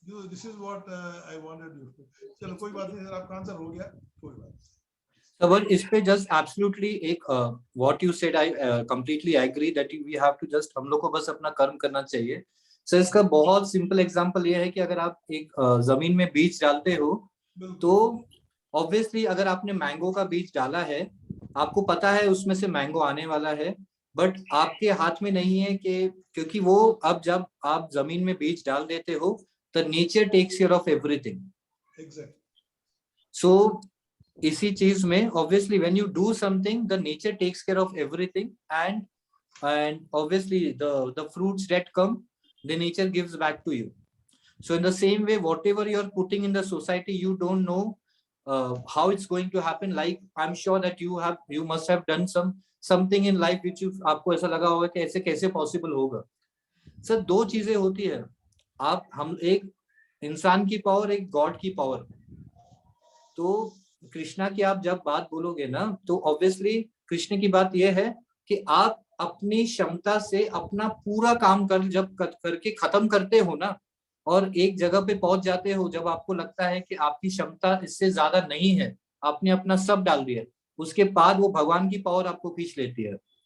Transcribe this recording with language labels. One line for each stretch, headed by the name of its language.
English: This is what I wanted you to.
Hindi: चलो कोई बात नहीं सर, आपका आंसर हो गया, कोई बात नहीं।
English: But
Hindi: इस पे
English: just absolutely
Hindi: एक
English: what you said, I completely agree that we have to just
Hindi: हम लोग को बस अपना कर्म करना चाहिए। सर इसका बहुत सिंपल एग्जांपल ये है कि अगर आप एक जमीन में बीज डालते हो तो ऑब्वियसली अगर आपने मैंगो का बीज डाला है, आपको पता है उसमें से मैंगो आने वाला है, बट आपके हाथ में नहीं है कि क्योंकि वो अब जब आप जमीन में बीज डाल देते हो तो
English: Nature takes care of everything.
Hindi: सो इसी चीज में
English: Obviously when you do something the nature takes care of everything and obviously the fruits that come the nature gives back to you. So in the same way whatever you are putting in the society you don't know how it's going to happen. Like I'm sure that you must have done something in life which
Hindi: आपको ऐसा लगा होगा कि ऐसे कैसे possible होगा। Sir दो चीजें होती है, हम एक इंसान की पावर, एक गॉड की पावर। तो कृष्णा की आप जब बात बोलोगे ना तो ऑब्वियसली कृष्ण की बात यह है कि आप अपनी क्षमता से अपना पूरा काम करके खत्म करते हो ना, और एक जगह पे पहुंच जाते हो जब आपको लगता है कि आपकी क्षमता इससे ज्यादा नहीं है, आपने अपना सब डाल दिया, उसके बाद वो भगवान की पावर आपको खींच लेती है।